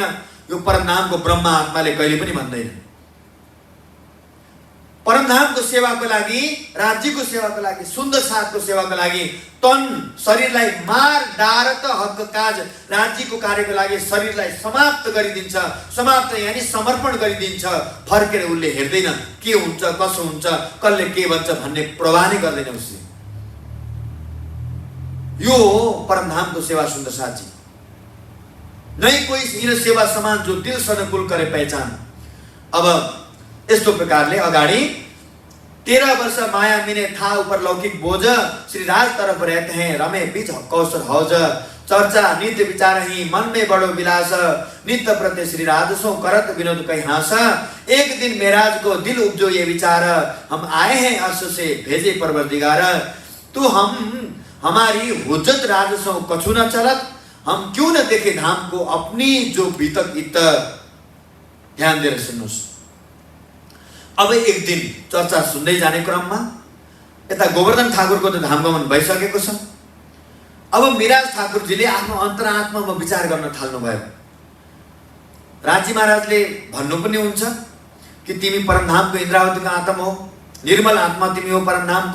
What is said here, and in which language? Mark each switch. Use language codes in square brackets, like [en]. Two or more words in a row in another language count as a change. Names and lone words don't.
[ne] यो परमधामको ब्रह्म आत्माले कहिले पनि भन्दैन। परमधामको सेवाको लागि, राज्यको सेवाको लागि, सुन्दर साथको सेवाको लागि तन शरीरलाई [hi] मार डारत हक काज, [ne] राज्यको कार्यको लागि शरीरलाई समाप्त गरिदिन्छ। समाप्त यानी समर्पण गरिदिन्छ। फर्केर उसले हेर्दैन के हुन्छ कसो हुन्छ कसले के भन्छ भन्ने प्रवाह नै गर्दैन उसले। यो हो परमधामको सेवा। सुन्दर साथजी, [hi] नहीं कोई हीन सेवा समान जो दिल सनकुल करे पहचान। [ne] अब यस्तो प्रकारले अगाडि [hi] 13 वर्ष माया मिने था ऊपर लौकिक बोझ, श्री राज तरफ रहते हैं रमे बीच कौशल हौज। चर्चा नित्य विचार ही मन में बड़ो विलास, नित्य प्रत्ये श्री राजसों करत विनोद कई हास। एक दिन मेराज को दिल उपजो ये विचार, हम आए हैं अर्श से भेजे परवरदिगार। तो हम हमारी हुज्जत राजसों कछु न चलत, हम क्यों न देखे धाम को अपनी जो बीतक इत। [ne] ध्यान दिएर सुन्नुहोस्। अब एक दिन चर्चा सुन्दै जाने क्रममा यता गोवर्धन ठाकुरको त धामगमन भइसकेको छ। अब मिराज ठाकुरजीले आफ्नो अन्तरात्मामा विचार गर्न थाल्नुभयो। राजी महाराजले भन्नु पनि हुन्छ कि तिमी परमधामको इन्द्रावतीको आत्मा हो, निर्मल आत्मा तिमी हो परमधामको।